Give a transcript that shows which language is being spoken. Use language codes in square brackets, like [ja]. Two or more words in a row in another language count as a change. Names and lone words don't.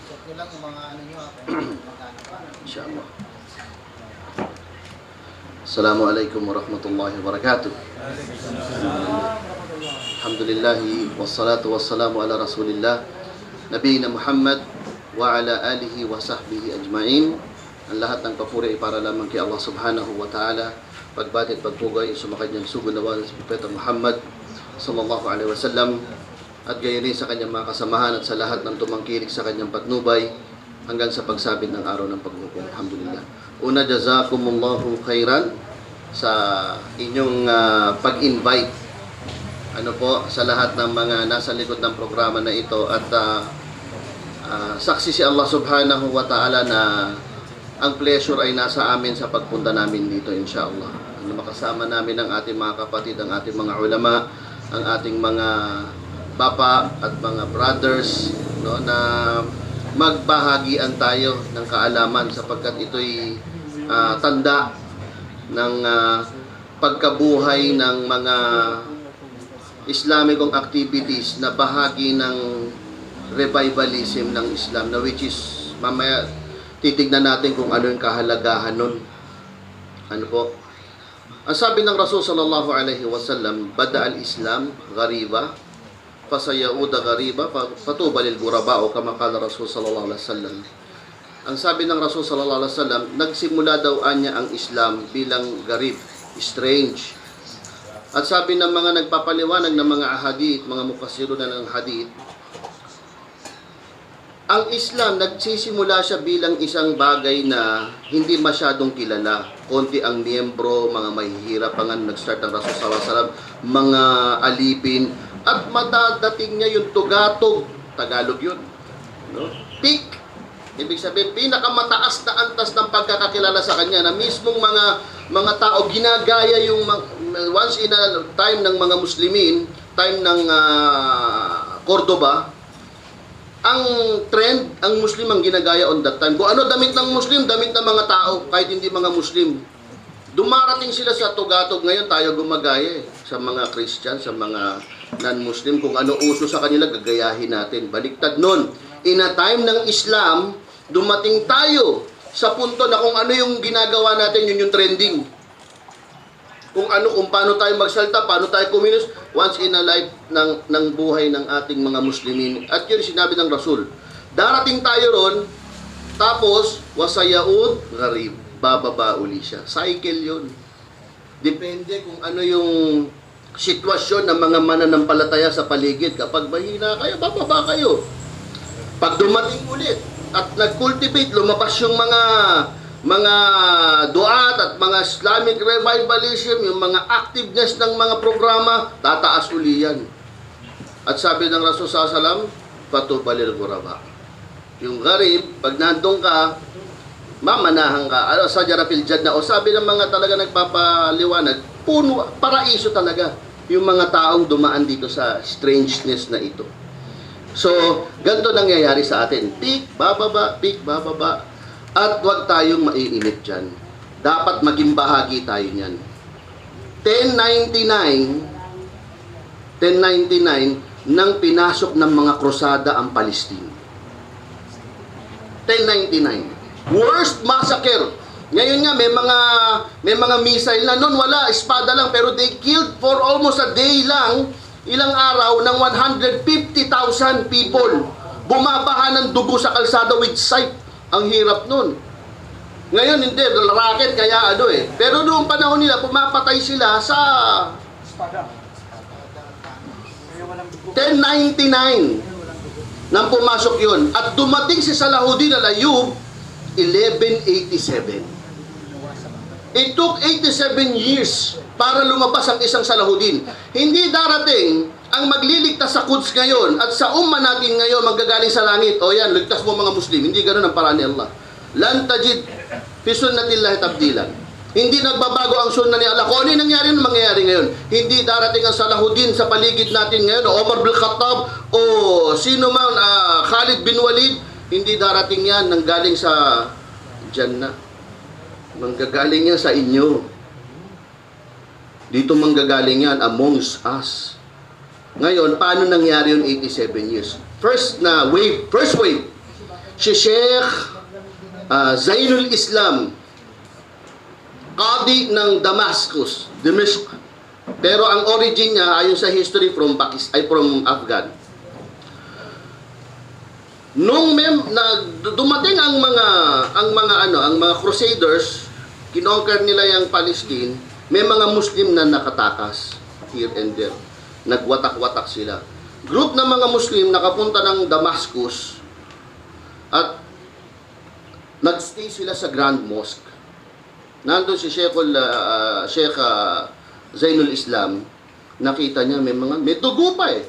[tl] Ito lang yung mga ano nyo ako. Inshallah. [ar] السلام عليكم ورحمة الله وبركاته. الحمد لله والصلاة والسلام على رسول الله نبينا محمد وعلى آله وصحبه أجمعين. [tl] Ang lahat ng papuri ay para lamang kay Allah [ar] سبحانه وتعالى. [tl] Pagbati at pagpugay sumakad niyang sugod na wala sa Propeta Muhammad [ar] صلى الله عليه وسلم, [tl] at gayon din sa kanyang mga kasamahan at sa lahat ng tumangkilik sa kanyang patnubay hanggang sa pagsabit ng araw ng paghukom. Alhamdulillah. Una, [ar] جزاكم الله خيرا [tl] sa inyong pag-invite sa lahat ng mga nasa likod ng programa na ito, at saksi si Allah [ar] سبحانه وتعالى [tl] na ang pleasure ay nasa amin sa pagpunta namin dito, inshallah. Makasama namin ang ating mga kapatid, ang ating mga ulama, ang ating mga papa at mga brothers, na magbahagian tayo ng kaalaman, sapagkat ito'y tanda ng pagkabuhay ng mga Islamicong activities na bahagi ng revivalism ng Islam, na [en] which is [tl] mamaya titignan natin kung ano yung kahalagahan nun. Ang sabi ng Rasul [ar] صلى الله عليه وسلم بدأ الإسلام غريبا وسيعود غريبا فطوبى للغرباء أو كما قال رسول صلى الله عليه وسلم. [tl] Ang sabi ng Rasul [ar] صلى الله عليه وسلم, [tl] nagsimula daw anya ang Islam bilang garib, strange. At sabi ng mga nagpapaliwanag ng mga ahadith, mga mufassirun ng hadith, ang Islam, nagsisimula siya bilang isang bagay na hindi masyadong kilala. Konti ang miyembro, mga mahihirap pa nga nag-start ng Rasul [ar] صلى الله عليه وسلم, [tl] mga alipin, at madadating niya yung tugatog, Tagalog yun, peak. Ibig sabihin, pinakamataas na antas ng pagkakakilala sa kanya, na mismong mga tao ginagaya yung [en] once in a time [tl] ng mga Muslimin, time ng Cordoba. Ang trend, ang Muslim ang ginagaya [en] on that time. [tl] Kung ano damit ng Muslim, damit ng mga tao, kahit hindi mga Muslim. Dumarating sila sa tugatog. Ngayon tayo gumagaya sa mga Christian, sa mga non-Muslim. Kung ano uso sa kanila, gagayahin natin. Baliktad nun. [en] In a time [tl] ng Islam, dumating tayo sa punto na kung ano yung ginagawa natin, yun yung trending. Kung paano tayo magsalta, paano tayo kumilos, [en] once in a life [tl] ng buhay ng ating mga Muslimin. At yun sinabi ng Rasul. Darating tayo ron, tapos, [ar] وسيعود غريب, [tl] bababa uli siya. Cycle yun. Depende kung ano yung sitwasyon ng mga mananampalataya sa paligid. Kapag mahina kayo, bababa kayo. Pag dumating ulit, at nag-cultivate, lumabas yung mga duat at mga [en] Islamic revivalism, [tl] yung mga activeness ng mga programa, tataas uli yan. At sabi ng Rasul [ar] صلى الله عليه وسلم فطوبى للغرباء. [tl] Yung gharib, pag nandun ka, mamanahan ka, sa jarapil jannah, o sabi ng mga talaga nagpapaliwanag, puno, paraiso talaga yung mga taong dumaan dito sa strangeness na ito. So, ganito nangyayari sa atin. Peak, bababa. At huwag tayong maiinip dyan. Dapat maging bahagi tayo niyan. 1099 nang pinasok ng mga krusada ang Palestine. 1099. Worst massacre. Ngayon nga, may mga missile na noon, wala, espada lang, pero [en] they killed for almost a day [tl] lang, ilang araw, ng 150,000 people. Bumabaha ng dugo sa kalsada [en] with sight. [tl] Ang hirap nun. Ngayon, hindi. Rocket, kaya Pero noong panahon nila, pumapatay sila sa 1099 nang pumasok yun. At dumating si Salahuddin al-Ayyub, 1187. [en] It took 87 years [tl] para lumabas ang isang Salahuddin. Hindi darating ang magliligtas sa Quds ngayon at sa umma natin ngayon manggagaling sa langit. O yan, ligtas mo mga Muslim. Hindi ganoon ang paraan ni Allah. [ar] لن تجد في سنة الله تبديلا. [tl] Hindi nagbabago ang sunna ni Allah. Kung ano yung nangyari, mangyayari ngayon. Hindi darating ang Salahuddin sa paligid natin ngayon, o Omar bin Khattab, o sino man, Khalid bin Walid. Hindi darating yan nang galing sa Jannah. Manggagaling yan sa inyo. Dito manggagaling yan [en] amongst us. [tl] Ngayon, paano nangyari yung 87 years? [en] First wave, [tl] si Sheikh Zainul Islam, Qadi ng Damascus, Dimashq. Pero ang origin niya ayon sa history [en] from from Afghan. [tl] Nung dumating ang mga Crusaders, kinonquer nila yung Palestine, may mga Muslim na nakatakas [en] here and there. [tl] Nagwatak-watak sila. Group ng mga Muslim nakapunta ng Damascus at nagstay sila sa Grand Mosque. Nandun si Sheikh Zainul Islam, nakita niya may dugo pa eh.